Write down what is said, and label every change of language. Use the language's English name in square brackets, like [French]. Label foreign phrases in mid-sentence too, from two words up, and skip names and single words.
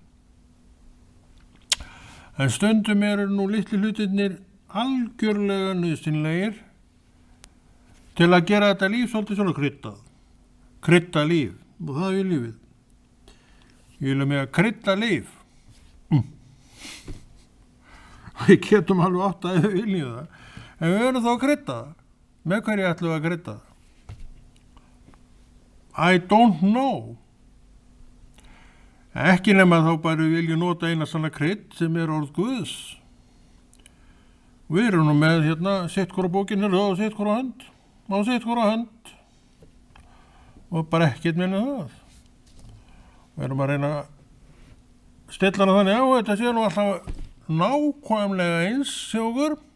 [Icelandic] En stundum eru nú litli hlutirnir algjörlega nauðsynlegir til að gera þetta líf svolítið svona kryddað. Krydda líf, og það er lífið. Ég vil með að krydda líf. Við getum alveg átt að við viljum það. En við verðum þá að krydda það. Með hverju ætlum við að krydda það? [English] I don't know. [Icelandic] Ekki nema þá bara við viljum nota eina svona krydd sem er orð Guðs. Við erum nú með hérna sitt hvora bókinu og sitt hvora hönd. Og sitt hvora hönd. Og bara ekkert minna það. Við erum að reyna að stilla hana þannig á, þetta sé nú alltaf nákvæmlega eins hjá okkur.